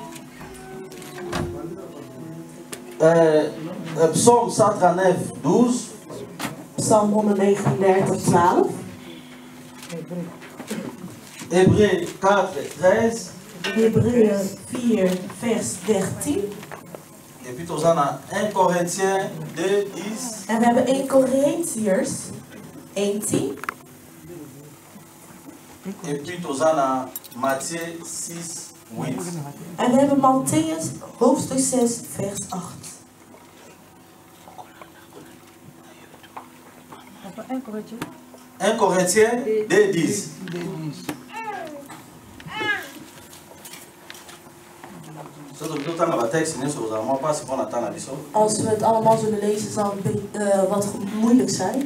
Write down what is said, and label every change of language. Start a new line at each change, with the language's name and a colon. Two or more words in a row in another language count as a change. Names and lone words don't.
Dutch: Psalm 139, 12. Psalm 139, 12.
French: Hébreu 4, 13. Hébreu 4, vers 13. Et puis nous avons 1 Corinthiens 2, 10.
Dutch: En we hebben 1 Corinthiërs 1, 10.
French: Et puis nous avons Matthieu 6, 8.
Dutch: En we hebben Matthäus hoofdstuk 6, vers 8.
French: 1 Corinthiens 2, 10.
Dutch: Als we het allemaal zullen lezen zal het wat moeilijk zijn.